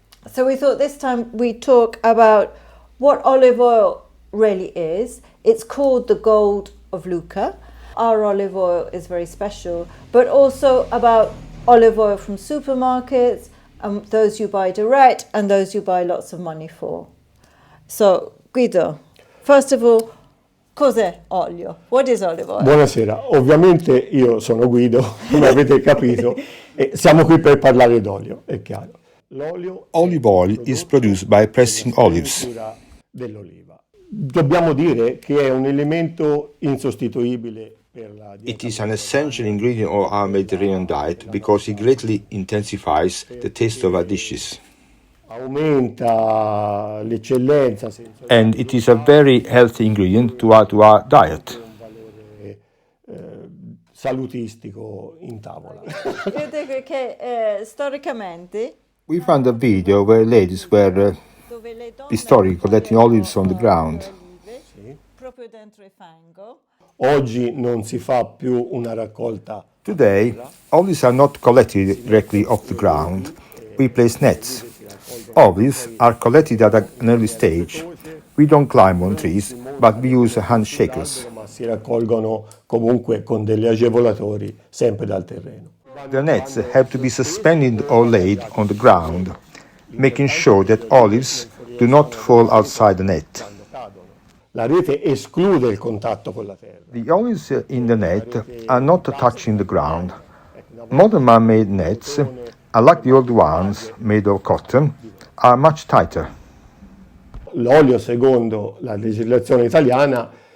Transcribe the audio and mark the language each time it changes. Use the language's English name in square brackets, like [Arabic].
[English] So we thought this time we'd talk about what olive oil really is. It's called the gold of Lucca. Our olive oil is very special, but also about olive oil from supermarkets, those you buy direct and those you buy lots of money for. So Guido, first of all, [Italian] cos'è olio? [English] What is olive oil? [Italian] Buonasera, ovviamente io sono Guido, come avete capito, e siamo qui per parlare d'olio, è chiaro. [English] Olive oil is produced by pressing olives. [Italian] Dell'oliva. Dobbiamo dire che è un elemento insostituibile. [English] It is an essential ingredient of our Mediterranean diet because it greatly intensifies the taste of our dishes. [Italian] Aumenta l'eccellenza. [English] And it is a very healthy ingredient to add to our diet. [Italian] Salutistico in tavola. Vedete che storicamente [English] We found a video where ladies were historically collecting olives on the ground. [Italian] proprio dentro il fango. Oggi non si fa più una raccolta. [English] Today, olives are not collected directly off the ground. We place nets. Olives are collected at an early stage. We don't climb on trees, but we use hand shakers. [Italian] Ma si raccolgono comunque con degli agevolatori sempre dal terreno. [English] The nets have to be suspended or laid on the ground, making sure that olives do not fall outside the net. [Italian] La rete esclude il contatto con la terra. [English] The olives in the net are not touching the ground. Modern man-made nets, unlike the old ones made of cotton, are much tighter. [Italian] L'olio, secondo la legislazione italiana,